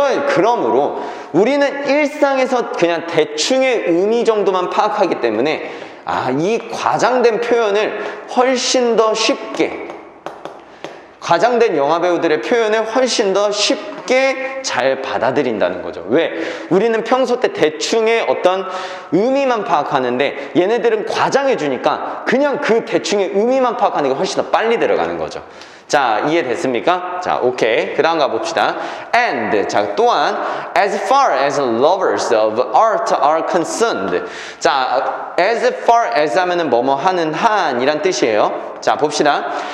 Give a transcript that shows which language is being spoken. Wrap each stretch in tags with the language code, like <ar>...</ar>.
<ko>그러므로 우리는 일상에서 그냥 대충의 의미 정도만 파악하기 때문에 이 과장된 표현을 훨씬 더 쉽게, 과장된 영화배우들의 표현을 훨씬 더 쉽게 잘 받아들인다는 거죠. 왜? 우리는 평소 때 대충의 어떤 의미만 파악하는데 얘네들은 과장해주니까 그냥 그 대충의 의미만 파악하는 게 훨씬 더 빨리 들어가는 거죠. 자, 이해됐습니까? 자, 오케이. 그 다음 가봅시다.</ko> <en>And,</en> <ko>자, 또한</ko> <en>as far as lovers of art are concerned.</en> <ko>자,</ko> <en>as far as</en> <ko>하면은 뭐뭐 하는 한이란 뜻이에요. 자, 봅시다.</ko>